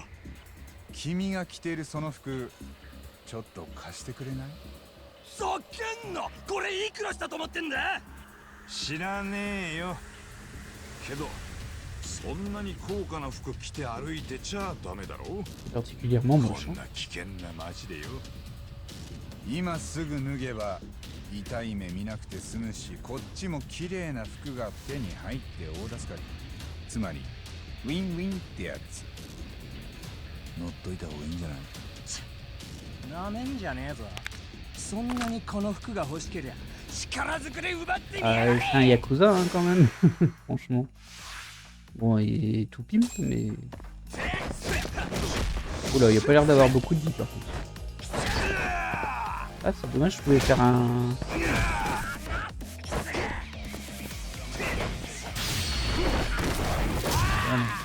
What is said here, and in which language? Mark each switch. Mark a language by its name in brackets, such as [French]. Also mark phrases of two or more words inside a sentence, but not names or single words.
[Japanese] 君が着てるその服、ちょっと貸してくれない？ざけんな。これいくらしたと思ってんだ。知らねえよ。けどそんなに高価な服着て歩いてちゃダメだろ。 [French] particulièrement moche. [Japanese] こんな危険な街でよ。今すぐ脱げば痛い目見なくて済むし、こっちも綺麗な服が手に入って大助かり。つまりウィンウィンってやつ。乗っといた方がいいんじゃない？なめんじゃねえぞ。そんなにこの服が欲しけりゃ力ずくで奪ってみ [French] Ah, [Japanese] やがれ。 [French] c'est un Yakuza hein, quand même, franchement. Bon, il est tout pimp, mais... Oula, il a pas l'air d'avoir beaucoup de vie par contre. Ah, c'est dommage, je pouvais faire un... Voilà.